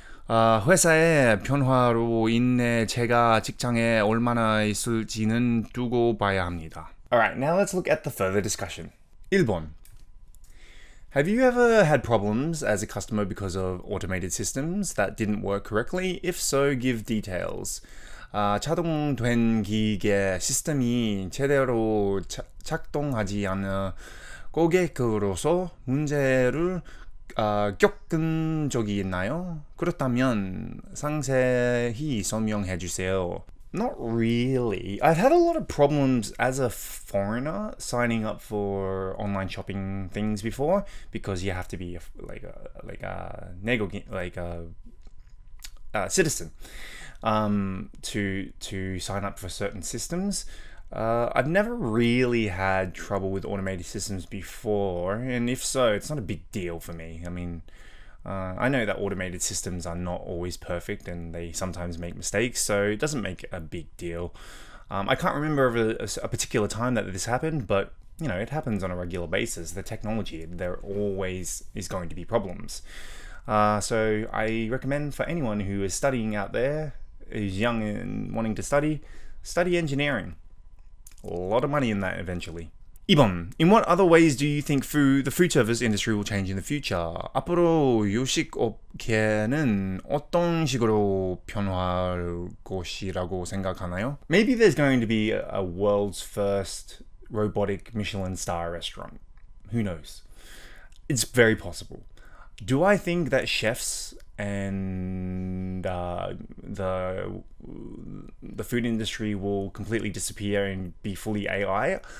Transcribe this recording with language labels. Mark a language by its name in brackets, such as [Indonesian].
[Korean] 회사의 변화로 인해 제가 직장에 얼마나 있을지는 두고 봐야 합니다. [English] Alright, now let's look at the further discussion. [Korean] 1번. [English] Have you ever had problems as a customer because of automated systems that didn't work correctly? If so, give details. [Korean] 자동된 기계 시스템이 제대로 작동하지 않은 고객으로서 문제를 겪은 적이 있나요? 그렇다면 상세히 설명해 주세요. [English] Not really. I've had a lot of problems as a foreigner signing up for online shopping things before because you have to be a citizen to sign up for certain systems. I've never really had trouble with automated systems before, and if so, it's not a big deal for me. I mean, I know that automated systems are not always perfect and they sometimes make mistakes, so it doesn't make a big deal. I can't remember of a particular time that this happened, but you know, it happens on a regular basis. The technology, there always is going to be problems. So I recommend for anyone who is studying out there, who's young and wanting to study engineering. A lot of money in that eventually. [Korean] 2번. [English] In what other ways do you think the food service industry will change in the future? [Korean] 앞으로 요식업계는 어떤 식으로 변화할 것이라고 생각하나요? [English] Maybe there's going to be a world's first robotic Michelin star restaurant. Who knows? It's very possible. Do I think that chefs and the food industry will completely disappear and be fully AI?